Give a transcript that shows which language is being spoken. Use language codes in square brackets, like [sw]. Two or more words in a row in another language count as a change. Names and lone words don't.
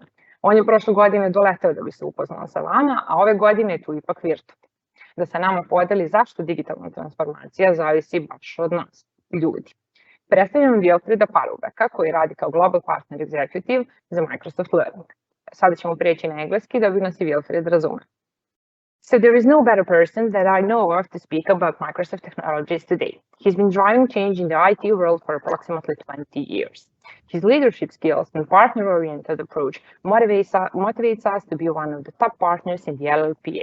[sr] On je prošle godine doleteo da bi se upoznao sa vama, a ove godine je tu ipak virtualno. Da sa nama podeli zašto digitalna transformacija zavisi baš od nas, ljudi. Predstavljam Wilfrieda Paroubeka koji radi kao [en] Global Partner Executive [sr] za Microsoft Learning. Sada ćemo prijeći na engleski da bi nas i Wilfried razume. [en] So there is no better person that I know of to speak about Microsoft technologies today. He's been driving change in the IT world for approximately 20 years. His leadership skills and partner-oriented approach motivates us to be one of the top partners in the LLPA.